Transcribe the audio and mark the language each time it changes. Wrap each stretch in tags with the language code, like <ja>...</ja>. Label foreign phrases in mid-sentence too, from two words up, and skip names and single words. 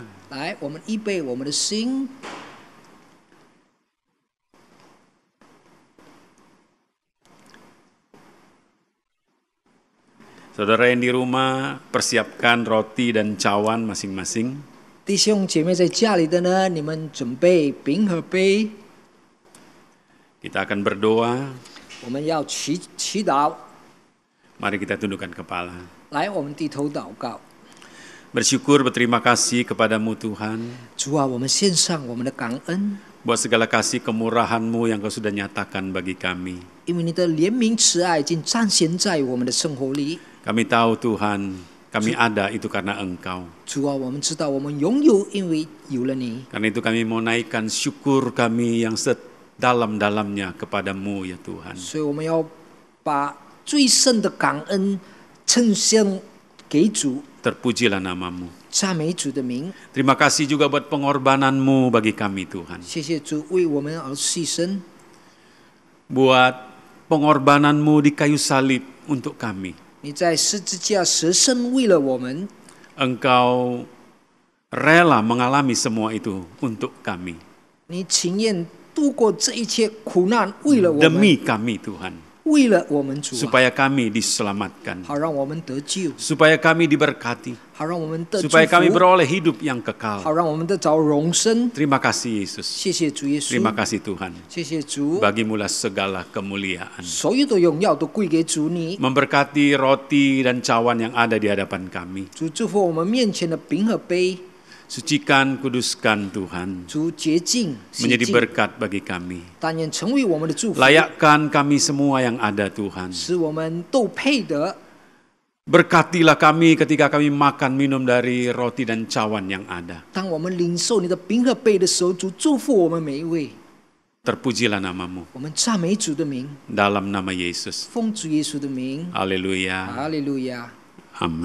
<zh>来，我们预备我们的心。</zh> <id>Saudara yang di rumah, persiapkan roti dan cawan masing-masing.</id> <zh>弟兄姐妹在家里的呢，你们准备饼和杯，</zh> <id>Kita akan berdoa.</id> <zh>我们要祈祷。</zh> <id>Mari kita tundukkan kepala.</id> <zh>来，我们低头祷告。</zh> <id>Bersyukur, berterima kasih kepadamu Tuhan.</id> <zh>主啊，我们献上我们的感恩，</zh> <id>Buat segala kasih kemurahan-Mu yang Kau sudah nyatakan bagi kami.</id> <zh>因为你的怜悯慈爱已经彰显在我们的生活里。</zh> <id>Kami tahu Tuhan, kami ada itu karena Engkau.</id> <zh>主啊，我们知道我们拥有，因为有了你。</zh> <id>Karena itu kami mau naikkan syukur kami yang sedalam-dalamnya kepadamu ya Tuhan.</id> <zh>所以我们要把最深的感恩呈现给主，</zh> <id>Terpujilah namamu.</id> <zh>赞美主的名。</zh> <id>Terima kasih juga buat pengorbananmu bagi kami Tuhan.</id> <zh>谢谢主为我们而牺牲，</zh> <id>Buat pengorbananmu di kayu salib untuk kami.</id> <zh>你在十字架舍身为了我们，</zh> <id>Engkau rela mengalami semua itu untuk kami.</id> <zh>你情愿度过这一切苦难，为了我们，</zh> <id>Demi kami Tuhan.</id> <zh>为了我们主啊，</zh> <id>supaya kami diselamatkan,</id> <zh>好让我们得救，</zh> <id>supaya kami diberkati,</id> <zh>好让我们得祝</zh> <id>supaya kami</id> <zh>福，</zh> <id>beroleh hidup yang kekal.</id> <zh>好让我们得着永生。</zh> <id>Terima kasih Yesus.</id> <zh>谢谢主耶稣，</zh> <id>Terima kasih Tuhan.</id> <zh>谢谢主，</zh> <id>Bagimulah segala kemuliaan.</id> <zh>所有的荣耀都归给主你。</zh> <id>Memberkati roti dan cawan yang ada di hadapan kami.</id> <zh>主祝福我们面前的饼和杯，</zh> <id>Sucikan, kuduskan Tuhan.</id> <zh>主洁净、洗</zh> <id>Menjadi</id> <zh>净，</zh> <id>berkat bagi kami.</id> <zh>但愿成为我们的祝福，</zh> <id>Layakkan kami semua yang ada Tuhan.</id> <zh>使我们都配得。</zh> <id>Berkatilah kami ketika kami makan minum dari roti dan cawan yang ada.</id> <zh>当我们领受你的饼和杯的时候，主祝福我们每一位。</zh> <id>Terpujilah namamu</id> <zh>我们赞美主的名，</zh> <id>dalam nama Yesus.</id> <zh>奉主耶稣的名，</zh> <id>Haleluya.</id> <zh>哈利路亚，</zh> <id>Amin.</id>